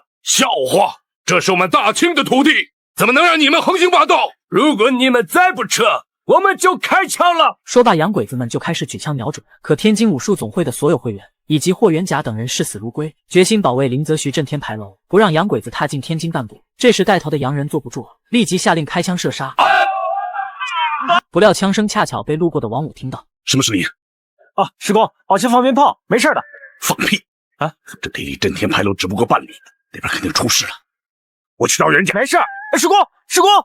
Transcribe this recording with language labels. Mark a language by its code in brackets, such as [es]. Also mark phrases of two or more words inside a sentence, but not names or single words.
[zh] 笑话，这是我们大清的土地，怎么能让你们横行霸道？如果你们再不撤，我们就开枪了。说罢，洋鬼子们就开始举枪瞄准。可天津武术总会的所有会员以及霍元甲等人视死如歸，决心保卫林则徐震天牌楼，不让洋鬼子踏进天津半步。这时带头的洋人坐不住，立即下令開槍射殺。不料槍聲恰巧被路過的王五聽到。什麼聲音？啊，師公，好像放鞭炮，沒事的。放屁！啊，這地離震天牌樓只不過半里，那邊肯定出事了。我去找人家。沒事。師公，師公。